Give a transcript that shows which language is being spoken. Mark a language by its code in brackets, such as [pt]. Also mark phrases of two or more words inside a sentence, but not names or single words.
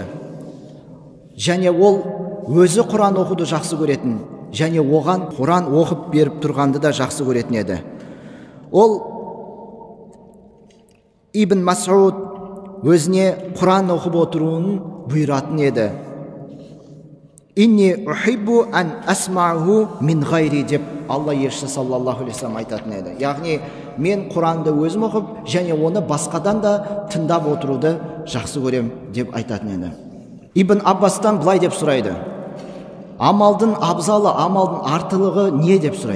[kk] Және ол өзі Құран оқуды жақсы көретін, және оған Құран оқып беріп тұрғанды да жақсы көретін еді. Ол Ибн Мас'уд өзіне Құран оқып отыруын бұйыратын еді. [ar] إني أحب أن أسمعه من غيري [kk] деп Алла елшісі [ar] صلى الله عليه وسلم [kk] айтатын еді. Яғни мен Құранды өзім оқып, және оны басқадан да тыңдап отыруды жақсы көрем деп айтатын еді. Ибн Аббастан былай деп сұрайды: амалдың абзалы, амалдың артылығы не деп сұрайды.